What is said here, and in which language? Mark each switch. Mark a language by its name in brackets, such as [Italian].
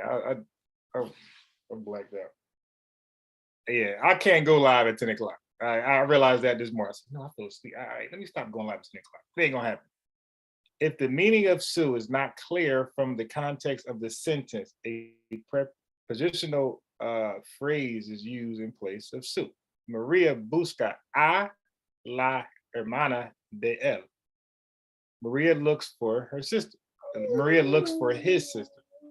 [English] I'm blacked out. Yeah, I can't go live at 10 o'clock. I realized that this morning. I said, no, I fell asleep. All right, let me stop going live at 10 o'clock. It ain't gonna happen. If the meaning of Sue is not clear from the context of the sentence, a prepositional phrase is used in place of Sue. [Spanish] Maria busca a la hermana de él. [English] Maria looks for her sister. Maria looks for his sister.